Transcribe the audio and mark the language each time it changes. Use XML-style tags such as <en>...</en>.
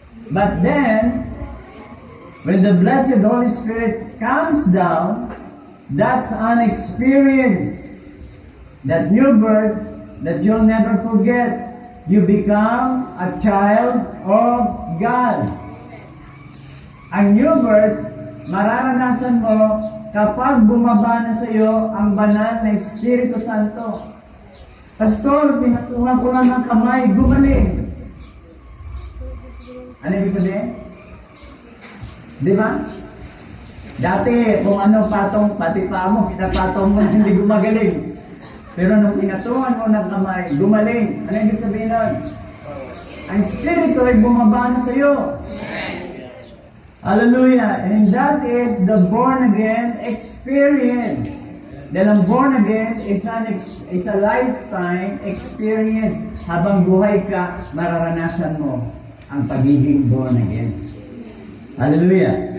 <en>But then, when the blessed Holy Spirit comes down, that's an experience. That new birth that you'll never forget. You become a child of God.</en> <tl>Ang new birth, mararanasan mo kapag bumaba na sa iyo ang banal na Espiritu Santo. Pastor, pinatungan ko lang ng kamay, gumaling. Ano ibig sabihin? Di ba? Dati, kung ano patong, pati pa mo, pinapatong mo na hindi gumagaling. Pero nung pinatungan mo ng kamay, gumaling. Ano ibig sabihin nun? Ang Espiritu ay bumaba na sa iyo. Hallelujah!</tl> <en>And that is the born-again experience.</en> <tl>Dahil ang</tl> <en>born again is a lifetime experience.</en> <tl>Habang buhay ka, mararanasan mo ang pagiging born again. Hallelujah!</tl>